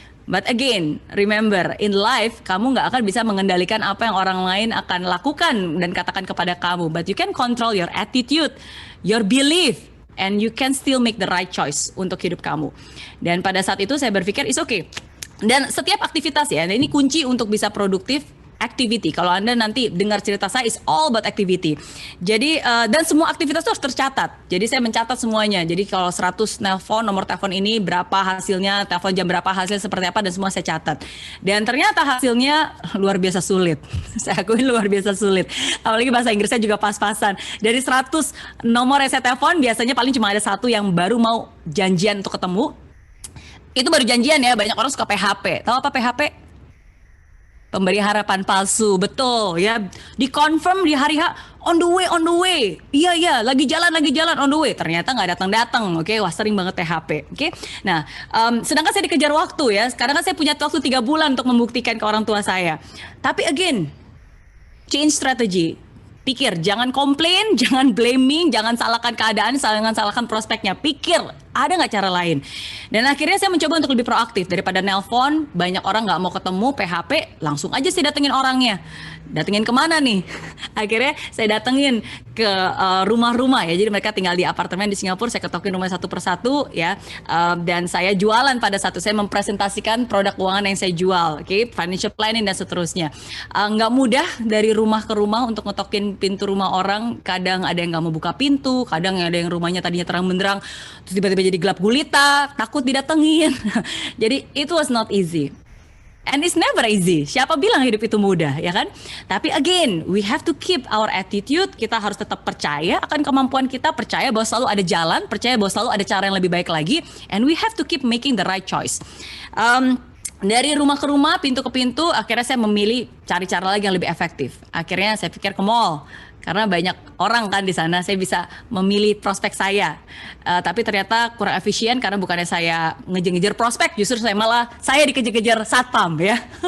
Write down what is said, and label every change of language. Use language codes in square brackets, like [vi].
[en] But again, remember, in life [id] kamu nggak akan bisa mengendalikan apa yang orang lain akan lakukan dan katakan kepada kamu. [en] But you can control your attitude, your belief, and you can still make the right choice [id] untuk hidup kamu. Dan pada saat itu saya berpikir, [en] it's okay. [id] Dan setiap aktivitas ya, ini kunci untuk bisa produktif, [en] activity. [id] Kalau Anda nanti dengar cerita saya, [en] it's all about activity. [id] Jadi, dan semua aktivitas itu harus tercatat. Jadi saya mencatat semuanya. Jadi kalau 100 nelpon, nomor telepon ini berapa hasilnya, telepon jam berapa, hasil seperti apa, dan semua saya catat. Dan ternyata hasilnya luar biasa sulit. Saya akuin luar biasa sulit. Apalagi bahasa Inggrisnya juga pas-pasan. Dari 100 nomor yang saya telepon, biasanya paling cuma ada satu yang baru mau janjian untuk ketemu. Itu baru janjian ya, banyak orang suka PHP. Tahu apa PHP? Pemberi harapan palsu, betul ya. Dikonfirm di hari H, [en] on the way. [id] Iya, lagi jalan, [en] on the way. [id] Ternyata nggak datang. Oke, wah sering banget PHP. Oke, nah, sedangkan saya dikejar waktu ya. Sekarang kan saya punya waktu 3 bulan untuk membuktikan ke orang tua saya. Tapi [en] again, change strategy. [id] Pikir, jangan komplain, jangan blaming, jangan salahkan keadaan, jangan salahkan prospeknya. Pikir, ada nggak cara lain? Dan akhirnya saya mencoba untuk lebih proaktif. Daripada nelpon, banyak orang nggak mau ketemu, PHP, langsung aja saya datengin orangnya. Datengin kemana nih? Akhirnya saya datengin ke rumah-rumah ya. Jadi mereka tinggal di apartemen di Singapura, saya ketokin rumah satu persatu ya. Dan saya jualan pada satu, saya mempresentasikan produk keuangan yang saya jual, oke, [en] financial planning [id] dan seterusnya. Nggak mudah dari rumah ke rumah untuk ngetokin pintu rumah orang. Kadang ada yang nggak mau buka pintu, kadang ada yang rumahnya tadinya terang benderang, terus tiba-tiba jadi gelap gulita, takut didatengin. Jadi [en] it was not easy. And it's never easy. [id] Siapa bilang hidup itu mudah, ya kan? Tapi [en] again, we have to keep our attitude. [id] Kita harus tetap percaya akan kemampuan kita, percaya bahwa selalu ada jalan, percaya bahwa selalu ada cara yang lebih baik lagi. [en] And we have to keep making the right choice. [id] Dari rumah ke rumah, pintu ke pintu, akhirnya saya memilih cari cara lagi yang lebih efektif. Akhirnya saya pikir ke mall. Karena banyak orang kan di sana, saya bisa memilih prospek saya. Tapi ternyata kurang efisien karena bukannya saya ngejar-ngejar prospek, justru saya dikejar-kejar satpam ya.